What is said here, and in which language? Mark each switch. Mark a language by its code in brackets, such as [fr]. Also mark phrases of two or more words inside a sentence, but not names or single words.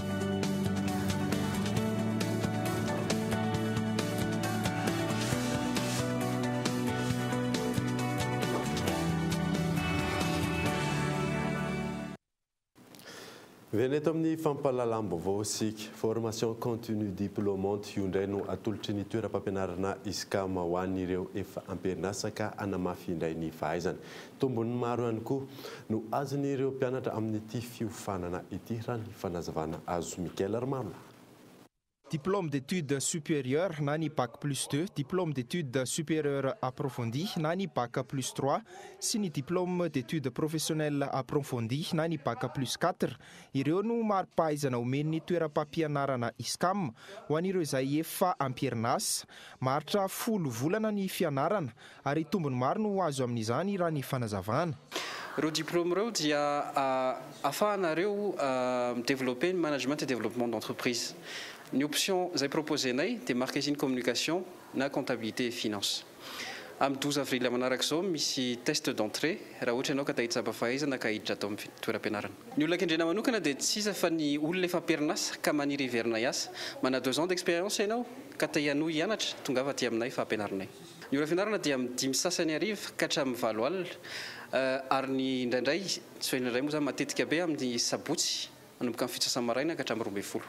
[mg] Veneto amin'ny fampahalalam-baovao isika [fr] formation continue diplômante [mg] io indray no atolotry ny toeram-pampianarana ISCAM ho an'ireo efa amperinasa ka hanamafy indray ny fahaizana. Tombony maro ihany koa no azon'ireo mpianatra amin'ity fiofanana ity raha ny fanazavana azo Mikael Armano. [fr] Diplôme d'études supérieures [mg] na ny [fr] bac plus 2, diplôme d'études supérieures approfondies [mg] na ny [fr] bac plus 3 [mg] sy ny [fr] diplôme d'études professionnelles approfondies [mg] na ny [fr] bac plus 4. [mg] Ireo no mari-pahaizana omen'ny toeram-pampianarana ISCAM ho an'ireo izay efa amperinasa. Maharitra 10 volana ny fianarana ary tombony maro no azo amin'izany raha ny fanazavana. Ireo diplôme ireo dia ahafahanareo [fr] développer management et développement d'entreprise. Une option, j'ai proposé de marketing communication, na comptabilité et finance. [mg] Amin'ny 12 avril manaraka izao misy [fr] test d'entrée [mg] raha ohatra ianao ka tahitsaba fahaizana ka hiditra atao amin'ny toeram-pianarana. Ny olona an-kendrena manokana dia tsy iza fa ny olona efa perinasa ka maniry hiverina hiasa. Mana [fr] 2 ans d'expérience [mg] ianao ka te hanohy hianatra tonga avy aty aminay fa ampianarana. Ny ora fianarana dia amin'ny 5 sasany ariva ka hatramin'ny 4 alina ary ny indraindray tsy indraindray moa zany matetika be amin'ny sabotsy manomboka amin'ny fitsasany maraina ka hatramin'ny 12.